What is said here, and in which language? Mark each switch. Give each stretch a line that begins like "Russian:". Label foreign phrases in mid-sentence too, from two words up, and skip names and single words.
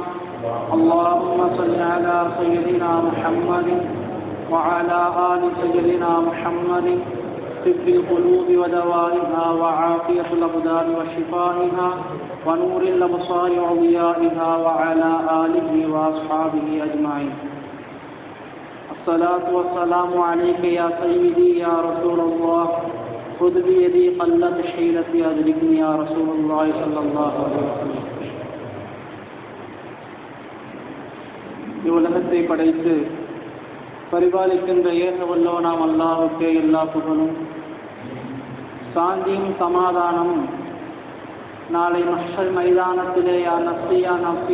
Arabic: اللهم صل على سيدنا محمد وعلى آل سيدنا محمد طب القلوب ودوائها وعافية الأبدان وشفائها ونور الأبصار وضيائها وعلى آله وأصحابه أجمعين. الصلاة والسلام عليك يا سيدي يا رسول الله. خذ بيدي قلت حيلتي أدركني يا رسول الله صلى الله عليه وسلم.
Tamil: இவ்வுலகத்தை படைத்து பரிபாலிக்கின்ற ஏக வல்லவனாம் அல்லாஹ்வுக்கே எல்லா புகழும் சாந்தியும் சமாதானமும் நாளை மஹ்ஷர் மைதானத்திலே
Arabic: يا نفسي يا نفسي